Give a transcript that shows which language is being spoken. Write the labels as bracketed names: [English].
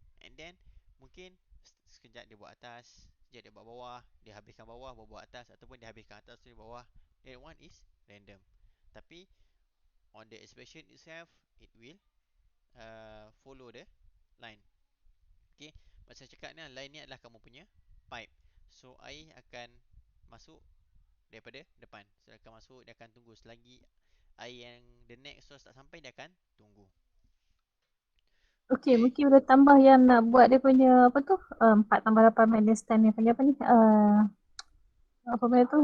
[English] And then [Malay] mungkin sekejap dia buat atas, sekejap dia buat bawah, dia habiskan bawah baru buat atas ataupun dia habiskan atas tu dia bawah. [English] That one is random. [Malay] Tapi [English] on the expression itself it will follow the line. [Malay] Okay, macam saya cakap ni line ni adalah kamu punya pipe. So air akan masuk daripada depan. So dia akan masuk, dia akan tunggu selagi air yang [English] the next source [Malay] tak sampai dia akan tunggu. Okay, Okay. mungkin boleh tambah yang nak buat dia punya apa tu? 4 tambah 8 minus 10 ni panggil apa ni? Apa benda tu?